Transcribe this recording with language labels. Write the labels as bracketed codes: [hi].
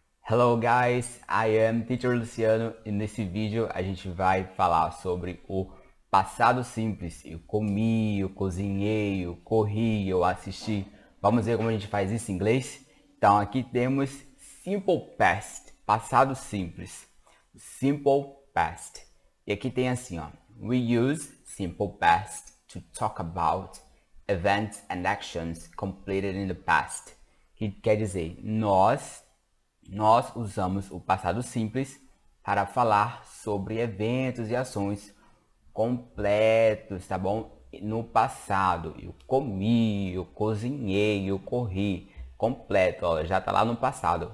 [en] Hello guys, I am Teacher [pt] Luciano e nesse vídeo a gente vai falar sobre o passado simples. Eu comi, eu cozinhei, eu corri, eu assisti. Vamos ver como a gente faz isso em inglês? Então aqui temos Simple Past, passado simples. Simple Past. E aqui tem assim, ó. [en] We use Simple Past to talk about events and actions completed in the past. [pt] Que quer dizer, nós usamos o passado simples para falar sobre eventos e ações completos, tá bom? No passado, eu comi, eu cozinhei, eu corri, completo, ó, já tá lá no passado.